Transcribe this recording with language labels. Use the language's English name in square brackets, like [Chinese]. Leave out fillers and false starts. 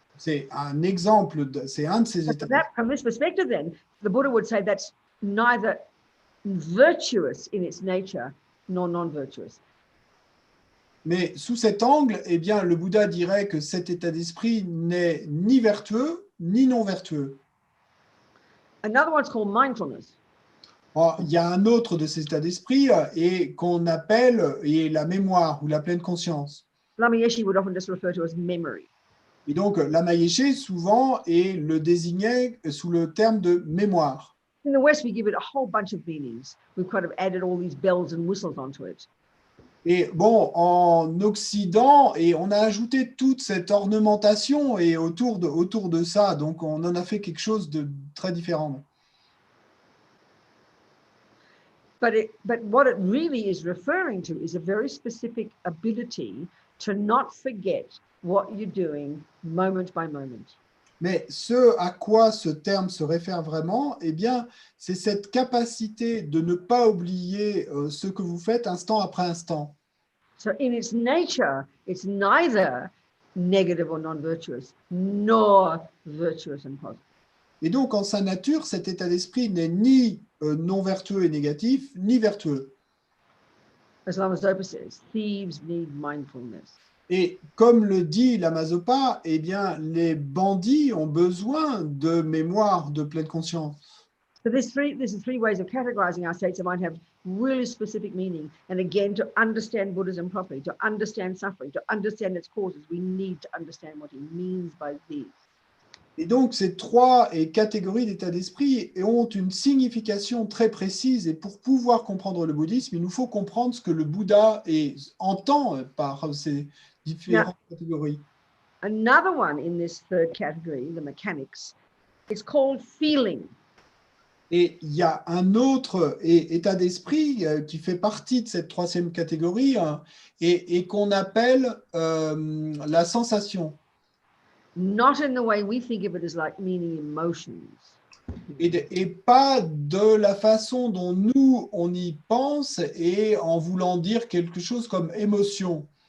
[French] C'est un exemple, c'est un de ces états. [English] From this perspective, then, the Buddha would say that's neither virtuous in its nature nor non-virtuous. [French] Mais sous cet angle, eh bien, le Bouddha dirait que cet état d'esprit n'est ni vertueux ni non vertueux. [English] Another one's called mindfulness. [French] Or, il y a un autre de ces états d'esprit et qu'on appelle la mémoire ou la pleine conscience. [English] Lama Yeshe would often just refer to as memory. [French] Et donc, Lama Yeshe, souvent, le désignait sous le terme de mémoire. [English] In the West, we give it a whole bunch of meanings. We've kind of added all these bells and whistles onto it. [French] Et bon, en Occident, et on a ajouté toute cette ornementation et autour de ça, donc on en a fait quelque chose de très différent. [English] But what it really is referring to is a very specific ability to not forget what you're doing moment by moment. [French] Mais ce à quoi ce terme se réfère vraiment, eh bien, c'est cette capacité de ne pas oublier ce que vous faites instant après instant. [English] So in its nature, it's neither negative or non-virtuous, nor virtuous and positive. [French] Et donc, en sa nature, cet état d'esprit n'est ni non vertueux et négatif, ni vertueux. [English] As Lama Zopa says, thieves need mindfulness. [French] Et comme le dit Lama Zopa, eh bien, les bandits ont besoin de mémoire, de pleine conscience. [English] So there's three ways of categorizing our states of mind have really specific meaning. And again, to understand Buddhism properly, to understand suffering, to understand its causes, we need to understand what he means by these. [French] Et donc, ces trois catégories d'état d'esprit ont une signification très précise. Et pour pouvoir comprendre le bouddhisme, il nous faut comprendre ce que le Bouddha entend par ces différentes catégories. [English] Another one in this third category, the mechanics, it's called feeling. [French] Et il y a un autre état d'esprit qui fait partie de cette troisième catégorie et qu'on appelle la sensation. [English] Not in the way we think of it as like meaning emotions. [French] Et pas de la façon dont nous, on y pense et en voulant dire quelque chose comme émotion.